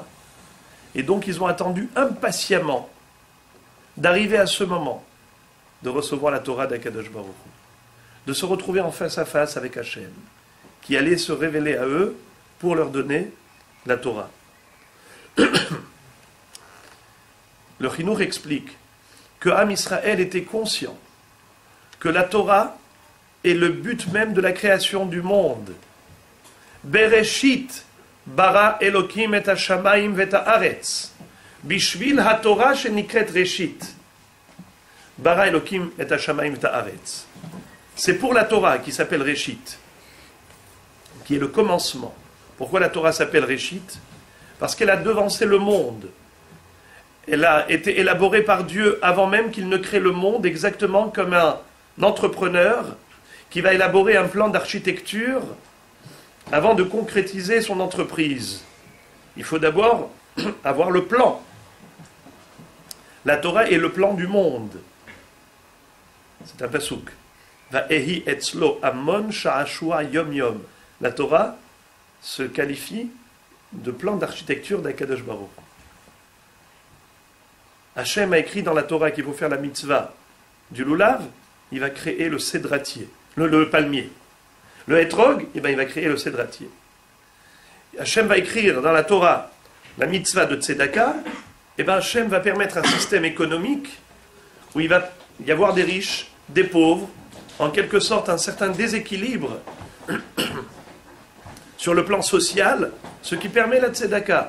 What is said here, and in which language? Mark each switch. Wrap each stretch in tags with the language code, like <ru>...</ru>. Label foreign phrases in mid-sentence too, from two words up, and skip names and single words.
<fr>Et donc ils ont attendu impatiemment d'arriver à ce moment de recevoir la Torah d'</fr> <he>הקדוש ברוך הוא,</he> <fr>de se retrouver en face à face avec Hachem, qui allait se révéler à eux pour leur donner la Torah. Le Chinuch explique que</fr> <he>עם ישראל</he> <fr>était conscient que la Torah est le but même de la création du monde.</fr> <he>בראשית ברא אלקים את השמים ואת הארץ בשביל התורה שנקראת ראשית. ברא אלקים את השמים ואת הארץ.</he> <fr>C'est pour la Torah qui s'appelle Reshit, qui est le commencement. Pourquoi la Torah s'appelle Reshit? Parce qu'elle a devancé le monde. Elle a été élaborée par Dieu avant même qu'il ne crée le monde, exactement comme un entrepreneur qui va élaborer un plan d'architecture avant de concrétiser son entreprise. Il faut d'abord avoir le plan. La Torah est le plan du monde. C'est un pasouk.</fr> <he>ואהי אצלו אמון שעשוע יום יום.</he> <fr>La Torah se qualifie de plan d'architecture d'</fr> <he>הקדוש ברוך.</he> <fr>Hachem a écrit dans la Torah qu'il faut faire la mitzvah du lulav, il va créer le cédratier, le palmier. Le hétrog, il va créer le cédratier. Hachem va écrire dans la Torah la mitzvah de tzedaka, Hachem va permettre un système économique où il va y avoir des riches, des pauvres, en quelque sorte un certain déséquilibre sur le plan social, ce qui permet la tzedaka.</fr>